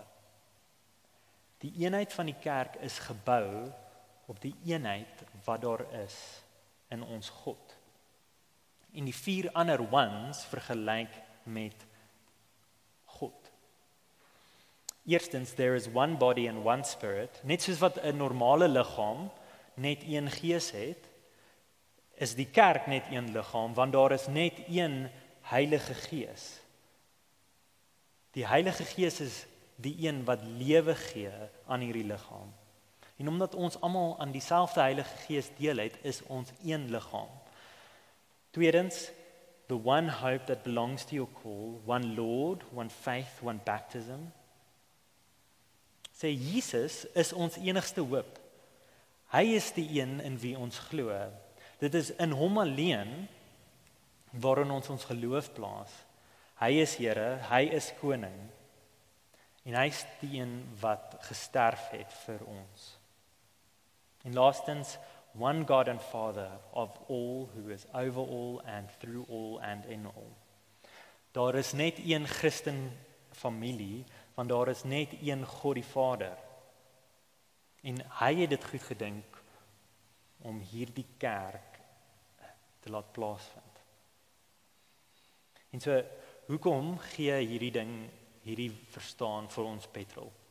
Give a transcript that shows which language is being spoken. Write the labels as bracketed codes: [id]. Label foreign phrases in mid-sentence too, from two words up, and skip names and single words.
[af] Die eenheid van die kerk is gebou op die eenheid wat daar is in ons God. En die 4 ander ones vergelyk met God. Eerstens, [en] there is one body and one spirit. [af] Net soos wat 'n normale liggaam net een gees het, is die kerk net een liggaam, want daar is net een Heilige Gees. Die Heilige Gees is die een wat lewe gee aan hierdie liggaam. En omdat ons almal aan dieselfde Heilige Gees deel het, is ons een liggaam. Tweedens, [en] the one hope that belongs to your call, one Lord, one faith, one baptism. [af] Sê Jesus is ons enigste hoop. Hy is die een in wie ons glo. Dit is in hom alleen waarin ons geloof plaas. Hy is Here, hy is koning. En hy is die een wat gesterf het vir ons. En laastens, [en] one God and Father of all, who is over all and through all and in all. [af] Daar is net een Christen familie, want daar is net een God die Vader. En hy het dit goed gedink om hierdie kerk te laat plaasvind. En so, hoekom gee hierdie ding, hierdie verstaan vir ons petrol?